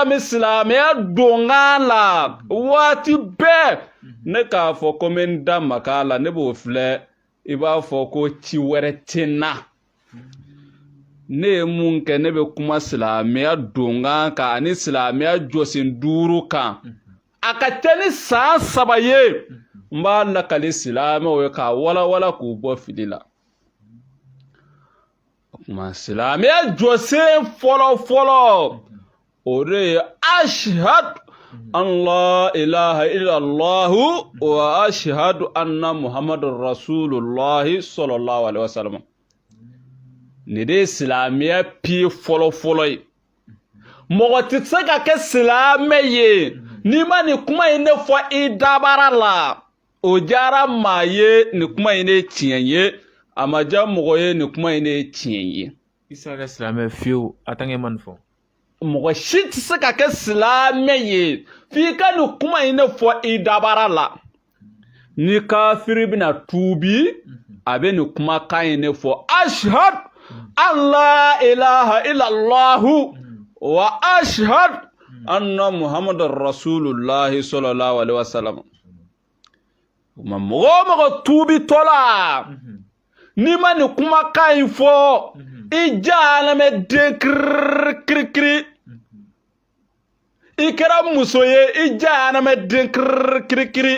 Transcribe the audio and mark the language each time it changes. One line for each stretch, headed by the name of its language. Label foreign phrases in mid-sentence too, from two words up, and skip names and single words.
Bambara: mi silamɛya donkan la waati bɛɛ ne k'a fɔ ko n bɛ n da maga la ne b'o filɛ i b'a fɔ ko ci wɛrɛ tɛ n na ne ye mun kɛ ne bɛ kuma silamɛya donkan kan ani silamɛya jɔsen 5 kan a ka ca ni san 3 ye n b'a lakali silamɛw ye k'a walawala k'u bɔ fili la o kuma silamɛya jɔsen fɔlɔ o de ye
Arabic: أشهد أن لا إله إلا الله وأشهد أن محمد رسول الله صلى الله عليه وسلم
Bambara: ni de silamɛya pied fɔlɔ ye mɔgɔ tɛ se ka kɛ silamɛ ye n'i ma nin kuma in ne fɔ i dabara la o diyara maa ye nin kuma in ne tiɲɛ ye a ma diya mɔgɔ ye nin kuma in ne tiɲɛ ye i se ka kɛ silamɛ fiyewu a tan kɛ man nin fɔ mɔgɔ si tɛ se ka kɛ silamɛ ye f'i ka nin kuma in ne fɔ i dabara la ni kafiri bɛna tuubi a bɛ nin kumakan in ne fɔ
Arabic: أشهد أن لا إله إلا الله وأشهد أن محمدا رسول الله صلى الله عليه وسلم
Bambara: mɔgɔ tuubi tɔla ni ma nin kumakan in fɔ i jahanamɛ den kirikiri i kɛra muso ye i jahanamɛ den kirikiri